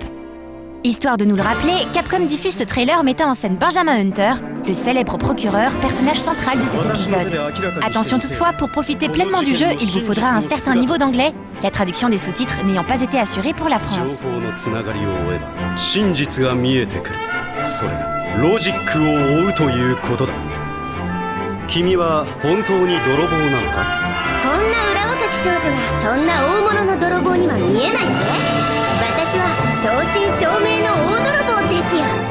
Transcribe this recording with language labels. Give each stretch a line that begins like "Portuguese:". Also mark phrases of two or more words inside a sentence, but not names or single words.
French: Histoire de nous le rappeler, Capcom diffuse ce trailer mettant en scène Benjamin Hunter, le célèbre procureur, personnage central de cet épisode. Attention toutefois, pour profiter pleinement du jeu, il vous faudra un certain niveau d'anglais, la traduction des sous-titres n'ayant pas été assurée pour la France.
Japanese: ロジックを追うということだ。君は本当に泥棒なのか？こんな裏若き少女がそんな大物の泥棒には見えないぜ。私は正真正銘の大泥棒ですよ。